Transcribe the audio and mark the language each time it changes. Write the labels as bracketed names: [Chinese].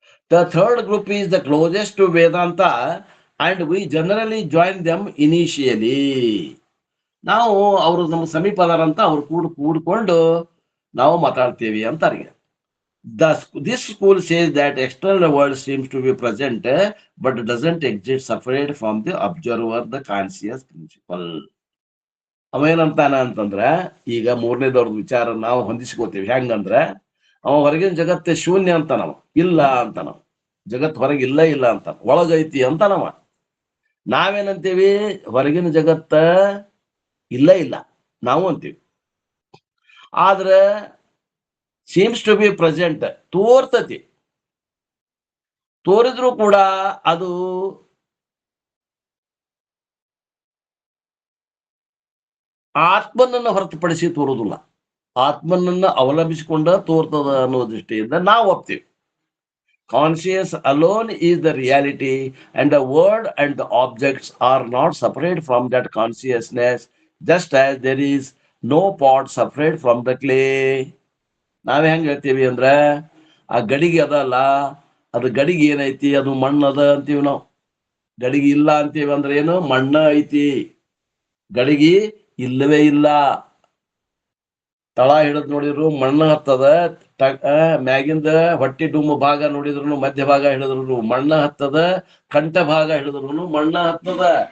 [English] The third group is the closest to Vedanta and we generally join them initially. [Kannada] ನಾವು ಅವರು ನಮ್ಮ ಸಮೀಪ ಅದಾರಂತ ಅವ್ರು ಕೂಡ್ಕೊಂಡು ನಾವು ಮಾತಾಡ್ತೀವಿ ಅಂತಾರೆ. [English] This school says that external world seems to be present but doesn't exist separate from the observer, the conscious principle. [Kannada] ಅವೇನಂತಾನ ಅಂತಂದ್ರ, ಈಗ 3ನೇದವ್ರ ವಿಚಾರ ನಾವು ಹೊಂದಿಸ್ಕೋತೀವಿ. ಹೆಂಗಂದ್ರ ಅವ ಹೊರಗಿನ ಜಗತ್ತೇ ಶೂನ್ಯ ಅಂತ ನಾವು ಇಲ್ಲ ಅಂತ. ನಾವು ಜಗತ್ ಹೊರಗೆ ಇಲ್ಲ ಅಂತ, ಒಳಗೈತಿ ಅಂತ ನಾವೇನಂತೀವಿ? ಹೊರಗಿನ ಜಗತ್ತ ಇಲ್ಲ ನಾವು ಅಂತೀವಿ. ಆದ್ರ [English] seems to be present [Kannada] ತೋರ್ತತಿ. ತೋರಿದ್ರು ಕೂಡ ಅದು ಆತ್ಮನನ್ನ ಹೊರತುಪಡಿಸಿ ತೋರುದಿಲ್ಲ. ಆತ್ಮನನ್ನ ಅವಲಂಬಿಸಿಕೊಂಡ ತೋರ್ತದ ಅನ್ನೋ ದೃಷ್ಟಿಯಿಂದ ನಾವು ಒಪ್ತೀವಿ. [English] Conscious alone is the reality and the world and the objects are not separate from that consciousness, just as there is no pot separate from the clay. [Kannada] ನಾವೇ ಹೆಂಗ್ ಹೇಳ್ತೀವಿ ಅಂದ್ರ, ಆ ಗಡಿಗೆ ಅದಲ್ಲ, ಅದು ಗಡಿಗೆ ಏನೈತಿ? ಅದು ಮಣ್ಣದ ಅಂತೀವಿ ನಾವು. ಗಡಿಗೆ ಇಲ್ಲ ಅಂತೀವಿ ಅಂದ್ರೆ ಏನು? ಮಣ್ಣ ಐತಿ. ಗಡಿಗೆ ಇಲ್ಲವೇ ಇಲ್ಲ. ತಳ ಹಿಡಿದ್ ನೋಡಿದ್ರು ಮಣ್ಣ ಹತ್ತದ, ಮ್ಯಾಗಿಂದ ಹೊಟ್ಟಿ ಡುಮ್ಮ ಭಾಗ ನೋಡಿದ್ರು ಮಧ್ಯ ಭಾಗ ಹಿಡಿದ್ರು ಮಣ್ಣ ಹತ್ತದ, ಕಂಠ ಭಾಗ ಹಿಡಿದ್ರು ಮಣ್ಣ ಹತ್ತದ.